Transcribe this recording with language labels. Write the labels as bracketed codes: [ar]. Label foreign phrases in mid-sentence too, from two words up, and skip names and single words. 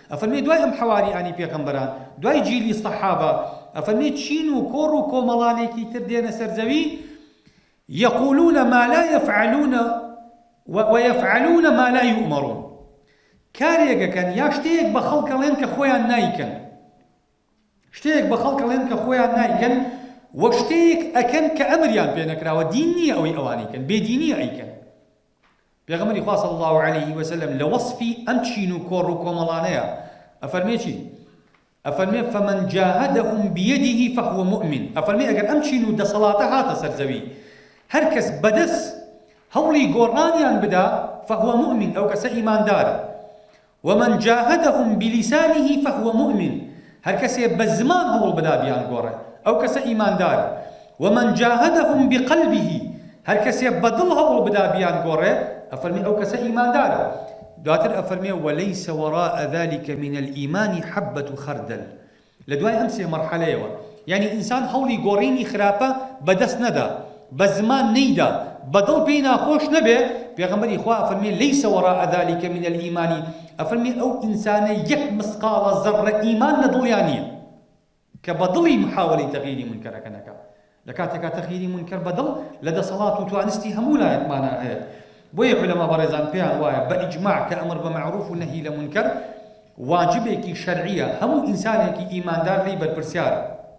[ckb] ئەفەرمێ دوای ئەم حەواریانی پێغەمبەران دوای جیلی سەحابە ئەفەرمێ چین و کۆڕ و کۆمەڵانێکی تر دێنە سەرزەوی [ar] يقولون ما لا يفعلون ويفعلون ما لا يؤمرون [ckb] کارێکەکەن یا شتێک بە خەڵکەڵێن کە خۆیان نایکەن شتێک بە خەڵکەڵێن کە خۆیان نایکەن وەک شتێک ئەکەن کە ئەمریان پێ نەکراوە دین نییە ئەوەی ئەوانیکەن بێدینیە ئەیکەن پێغەمبەری خوا [ar] صلی الله عليه وسلم [ckb] لە وەصفی ئەم چین و کۆڕ و کۆمەڵانەیە ئەفەرمێ چی ئەفەرمێ [ar] فمن جاهدهم بيده فهو مؤمن [ckb] ئەفەرمێ ئەگەر ئەم چین و دەسەڵاتە هاتە سەرزەوی هەر کەس بەدەست هەوڵی گۆڕانیان بدا [ar] فهو مؤمن [ckb] ئەو کەسە ئیماندارە [ar] ومن جاهدهم بلسانه فهو مؤمن [ckb] هەر کەسێ بە زمان هەوڵ بدا بیان گۆڕێ ئەو کەسە ئیماندارە [ar] ومن جاهدهم بقلبه [ckb] هەر کەسێ بەدڵ هەوڵ بدا بیان گۆڕێ ئەفەرمێ ئەو کەسە ئیماندارە دواتر ئەفەرمێ [ar] وليس وراء ذلك من الإيمان حبة خردل [ckb] لە دوای ئەم سێ مەرحەلەیەوە یعنی ئینسان هەوڵی گۆڕینی خراپە بەدەست نەدا بە زمان نەیدا بەدڵ پێی ناخۆش نەبێ پێغەمبەری خوا ئەفەرمێ [ar] ليس وراء ذلك من الإيمان [ckb] ئەفەرمێ ئەو ئینسانە یەک مسقاڵە زەڕە ئیمان لە دڵیان نییە کە بەدڵی محاوەڵی تەغییری منکەرەکە نەکا لە کاتێکا تەغییری منکەر بەدڵ لە دەسەڵات و توانستی هەموو لایەکمانە هەیە بۆیە عولەما بەڕێزان پێیان وایە بە ئیجماع کە ئەمر بە معروف و نەهی لە منکەر واجبێکی شەرعیە هەموو ئینسانێکی ئیماندار لێی بەرپرسیارە